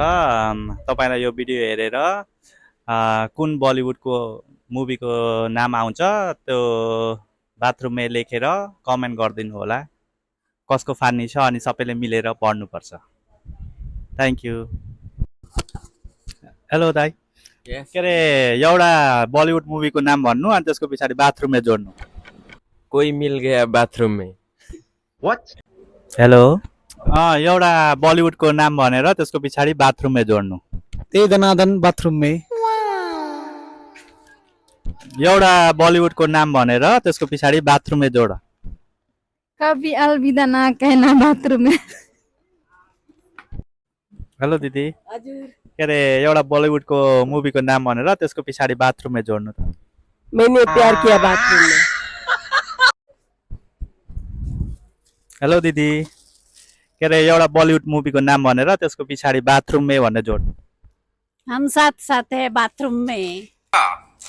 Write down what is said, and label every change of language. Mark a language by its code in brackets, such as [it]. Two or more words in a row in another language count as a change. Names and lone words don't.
[ne] तपाईलाई यो भिडियो हेरेर कुन बलिउडको मुभीको नाम आउँछ त्यो बाथरुममा लेखेर कमेन्ट गरिदिनु होला। कसको फानी छ अनि सबैले मिलेर पढ्नुपर्छ। [en] thank you. hello दाइ। [ne] के अरे एउटा बलिउड मुभीको नाम भन्नु अनि त्यसको पछाडि बाथरुममा जोड्नु। [hi] कोई मिल गया बाथरूम में। [en] What? [ne] हेलो। एउटा बलिउडको नाम भनेर त्यसको पछाडि बाथरुममा जोड्नु। त्यही दनादन बाथरुममै। एउटा बलिउडको नाम भनेर त्यसको पछाडि बाथरुममा जोड। [hi] कभी अलविदा ना कहना बाथरूम में। [ne] हेलो दिदी। हजुर। के अरे एउटा बलिउडको मुभीको नाम भनेर त्यसको पछाडि बाथरुममा जोड्नु त। [hi] मैंने प्यार किया बाथरूम में। [ne] हेलो दिदी। के अरे एउटा बलिउड मुभीको नाम भनेर त्यसको पछाडि बाथरुममै भनेर जोड्नु। [hi] हम साथ साथ है बाथरूम में।